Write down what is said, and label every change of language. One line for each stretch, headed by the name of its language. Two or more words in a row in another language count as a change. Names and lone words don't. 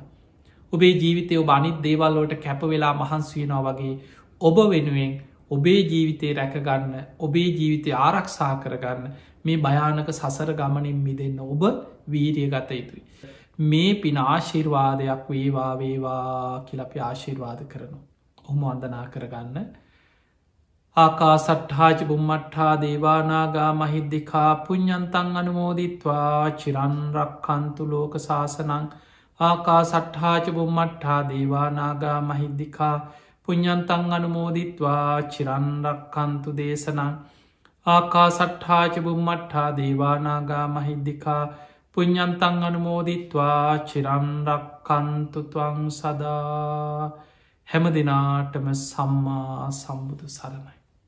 Sinhala: ඔබේ ජීවිතය ඔබ අනිත් දේවල්ලෝට කැපවෙලා මහන්සුවෙනවා වගේ ඔබ වෙනුවෙන් ඔබේ ජීවිතය රැකගන්න ඔබේ ජීවිතය ආරක්ෂා කරගන්න මේ භයානක සසර ගමනින් මිදන්න ඔබ වීරිය ගත යුතුයි. මේ පින ආශිර්වාදයක් වේවා වේවා කියලපි ආශිර්වාද කරනු. ඔහුම වන්දනා කරගන්න.
Pali: ආකා සට්හාජ බුම්මට්හා දේවානාගා මහිද්දිකා පුඤ්ඥන්තන් අනුමෝදිත්වා චිරන්රක්කන්තු ලෝක ශාසනං ආකා සට්හාජ බුම්මට්හා දේවානාගා මහිද්දිකා පුඤ්ඥන්තන් අනුමෝදිත්වා චිරන්රක්කන්තු දේශනං ආකා සට්හාජ බුම්මට්හා දේවානාගා මහිද්දිකා පුඤ්ඥන්තන් අනුමෝදිත්වා චිරන්රක්කන්තු තුවං සදා
Sinhala: හැම දෙනාටම සම්මා සම්බුදු සරණයි.